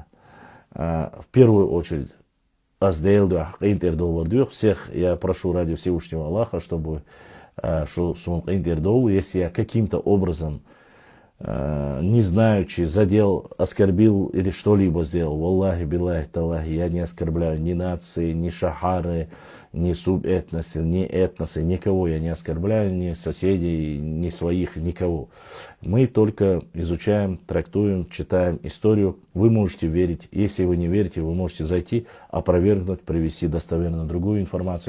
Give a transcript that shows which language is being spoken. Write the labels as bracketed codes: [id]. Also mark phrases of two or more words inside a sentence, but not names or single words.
[ru] В первую очередь, всех я прошу ради Всевышнего Аллаха, чтобы если я каким-то образом, не знаючи, задел, оскорбил или что-либо сделал, [ar] والله، بالله، تالله, [ru] я не оскорбляю ни нации, ни шахары, ни субэтносы, ни этносы, никого я не оскорбляю, ни соседей, ни своих, никого. Мы только изучаем, трактуем, читаем историю. Вы можете верить. Если вы не верите, вы можете зайти, опровергнуть, привести достоверно другую информацию.